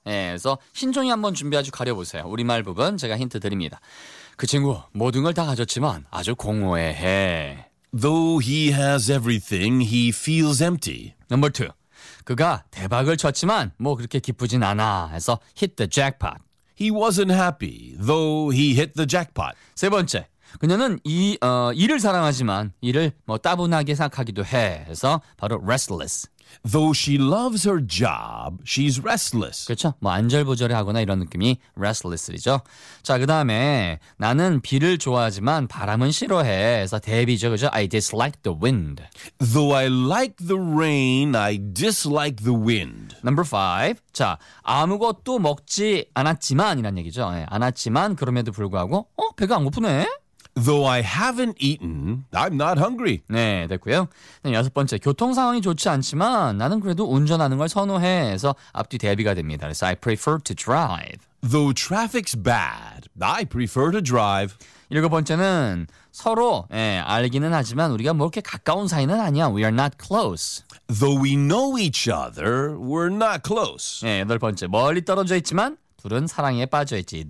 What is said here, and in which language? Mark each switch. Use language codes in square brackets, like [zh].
[ko] 예, 그래서 흰 종이 한번 준비하고 가려보세요. 우리말 부분 제가 힌트 드립니다. 그 친구 모든 걸 다 가졌지만 아주 공허해. [en] Though he has everything, he feels empty. Number two. [ko] 그가 대박을 쳤지만 뭐 그렇게 기쁘진 않아. [en] 해서 hit the jackpot. He wasn't happy, though he hit the jackpot. [ko] 세 번째. 그녀는 일을 사랑하지만 일을 뭐 따분하게 생각하기도 해. 해서 바로 restless. [en] Though she loves her job, she's restless. [ko] 그렇죠. 뭐 안절부절해하거나 이런 느낌이 restless이죠. 자, 그 다음에 나는 비를 좋아하지만 바람은 싫어해. [en] 그래서 대비죠. 그렇죠? I dislike the wind. Though I like the rain, I dislike the wind. Number five. [ko] 자, 아무것도 먹지 않았지만 이란 얘기죠. 네, 않았지만 그럼에도 불구하고 배가 안 고프네. [en] Though I haven't eaten, I'm not hungry. [ko] 네, 됐고요. 네, 여섯 번째, 교통 상황이 좋지 않지만 나는 그래도 운전하는 걸 선호해. 그래서 앞뒤 대비가 됩니다. [en] 그래서 I prefer to drive. Though traffic's bad, I prefer to drive. [ko] 일곱 번째는 서로 예, 알기는 하지만 우리가 뭐 이렇게 가까운 사이는 아니야. [en] We are not close. Though we know each other, we're not close. [ko] 네, 여덟 번째, 멀리 떨어져 있지만 둘은 사랑에 빠져있지.